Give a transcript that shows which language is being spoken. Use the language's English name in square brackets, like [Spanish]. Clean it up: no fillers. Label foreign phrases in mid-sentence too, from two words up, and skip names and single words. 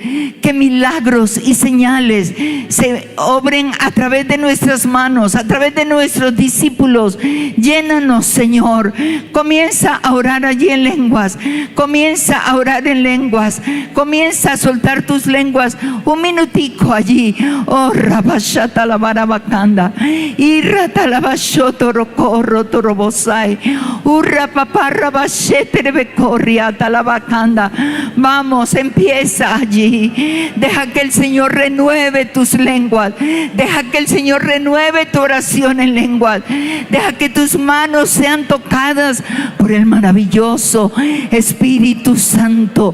[Spanish] Que milagros y señales se obren a través de nuestras manos, a través de nuestros discípulos. Llénanos, Señor. Comienza a orar allí en lenguas. Comienza a orar en lenguas. Comienza a soltar tus lenguas un minutico allí. Oh, rabashata la barabacanda. Irrata la bashoto rocorro torobosai. Urra papá rabashete rebecorriata la bacanda. Vamos, empieza allí. Deja que el Señor renueve tus lenguas. Deja que el Señor renueve tu oración en lenguas. Deja que tus manos sean tocadas por el maravilloso Espíritu Santo.